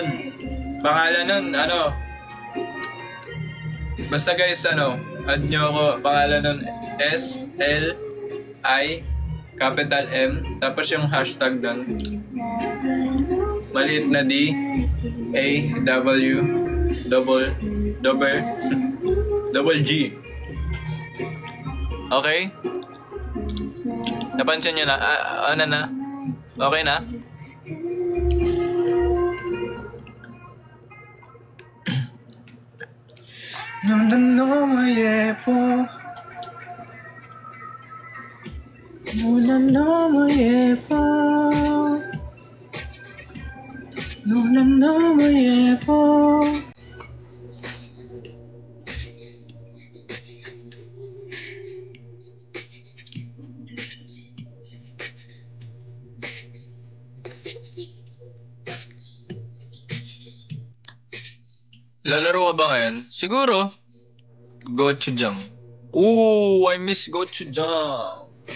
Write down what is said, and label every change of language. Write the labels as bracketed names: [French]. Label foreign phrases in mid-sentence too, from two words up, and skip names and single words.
[Filipino] Pangalan nun, basta guys, add nyo ako, pangalan nun, S, L, I, capital M, tapos yung hashtag nun, Maliit na D, A, W, double G. Okay? Napansin nyo na? Ano na? Okay na? [Korean] 넌 너무 예뻐 넌 너무 예뻐 넌 너무 예뻐 [Filipino] Lalaro ka ba ngayon? Siguro. [English] Gochujang. Ooh, I miss gochujang.